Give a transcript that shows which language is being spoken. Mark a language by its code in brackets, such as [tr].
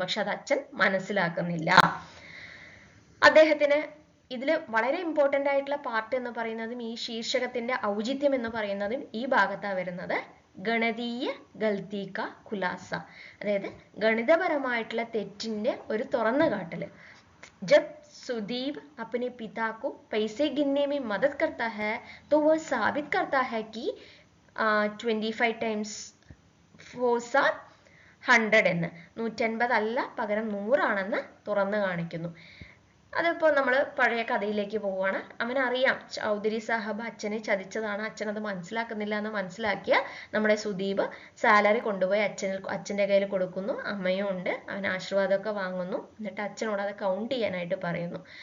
[ml] പക്ഷെ അത് അച്ഛൻ മനസ്സിലാക്കുന്നില്ല. അദ്ദേഹത്തിന് ഇതിൽ വളരെ ഇമ്പോർട്ടൻ്റ് ആയിട്ടുള്ള പാർട്ട് എന്ന് പറയുന്നതും ഈ ശീർഷകത്തിന്റെ ഔചിത്യം എന്ന് പറയുന്നതും ഈ ഭാഗത്താണ് വരുന്നത്. [hi] ഗണിതീയ ഗൽത്തി കാ ഖുലാസ, [ml] അതായത് ഗണിതപരമായിട്ടുള്ള തെറ്റിന്റെ ഒരു തുറന്നു കാട്ടല്. [hi] ജബ് സുദീപ് अपने पिता को पैसे गिनने में मदद करता है तो वह साबित करता है कि [en] 25 times 4 are 100 [ml] എന്ന്, 150 അല്ല പകരം 100 ആണെന്ന് തുറന്നു കാണിക്കുന്നു. അതിപ്പോൾ നമ്മൾ പഴയ കഥയിലേക്ക് പോവുകയാണ്. അവനറിയാം ചൗധരി സാഹബ് അച്ഛനെ ചതിച്ചതാണ്, അച്ഛൻ അത് മനസ്സിലാക്കുന്നില്ല എന്ന് മനസ്സിലാക്കിയ നമ്മുടെ സുദീപ് സാലറി കൊണ്ടുപോയി അച്ഛൻ്റെ കയ്യിൽ കൊടുക്കുന്നു. അമ്മയും ഉണ്ട്, അവൻ ആശീർവാദമൊക്കെ വാങ്ങുന്നു. എന്നിട്ട് അച്ഛനോട് അത് കൗണ്ട് ചെയ്യാനായിട്ട് പറയുന്നു.